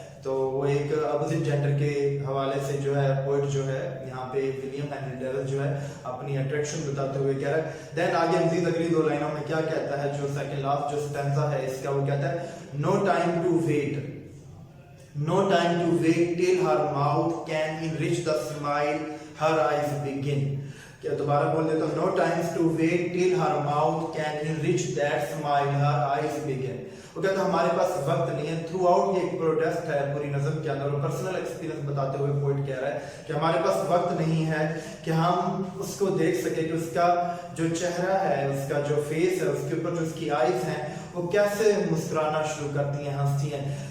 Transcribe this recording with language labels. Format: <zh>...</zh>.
<ur>تو وہ ایک اپوزٹ جینڈر کے حوالے سے جو ہے پوئٹ جو ہے یہاں پہ ولیم ہینری ڈیول جو ہے اپنی اٹریکشن بتاتے ہوئے کہہ رہا ہے. دین آگے مزید اگلی 2 لائنوں میں کیا کہتا ہے, جو سیکنڈ لاسٹ جو سٹینزا ہے اس کا, وہ کہتا ہے</ur> <en>no time to wait, no time to wait till her mouth can enrich the smile her eyes begin.</en> <ur>کیا دوبارہ بول دیتا ہوں,</ur> <en>no time to wait till her mouth can enrich that smile her eyes begin.</en> <ur>وہ کہتا ہے ہمارے پاس وقت نہیں ہے. تھرو آؤٹ یہ ایک پروٹیسٹ ہے پوری نظم کے اندر, اور پرسنل ایکسپیرینس بتاتے ہوئے پوئٹ کہہ رہا ہے کہ ہمارے پاس وقت نہیں ہے کہ ہم اس کو دیکھ سکیں کہ اس کا جو چہرہ ہے, اس کا جو فیس ہے, اس کے اوپر جو اس کی آئیز ہیں وہ کیسے مسکرانا شروع کرتی ہیں, ہنستی ہیں.</ur>